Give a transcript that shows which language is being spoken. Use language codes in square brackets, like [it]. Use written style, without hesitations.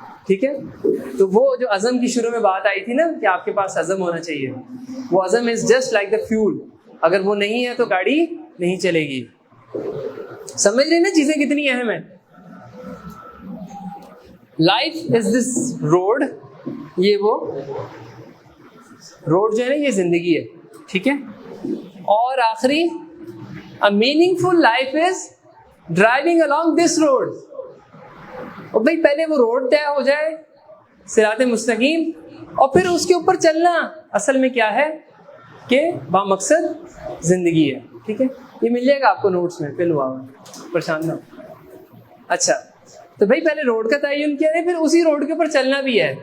[ur] ٹھیک ہے, تو وہ جو عزم کی شروع میں بات آئی تھی نا کہ آپ کے پاس عزم ہونا چاہیے, وہ عزم [en] Is just like the fuel. [ur] اگر وہ نہیں ہے تو گاڑی نہیں چلے گی. سمجھ رہے نا چیزیں کتنی اہم ہیں. [en] life is this road, [ur] یہ وہ روڈ جو ہے نا یہ زندگی ہے. ٹھیک ہے, اور آخری [en] a meaningful life is driving along this road. [ur] اور بھائی پہلے وہ روڈ طے ہو جائے صراط مستقیم, اور پھر اس کے اوپر چلنا اصل میں کیا ہے کہ بامقصد زندگی ہے. ٹھیک ہے, یہ مل جائے گا آپ کو نوٹس میں, فل ہوا ہوا, پریشان نہ. اچھا, تو بھائی پہلے روڈ کا تعین کیا ہے, پھر اسی روڈ کے اوپر چلنا بھی ہے.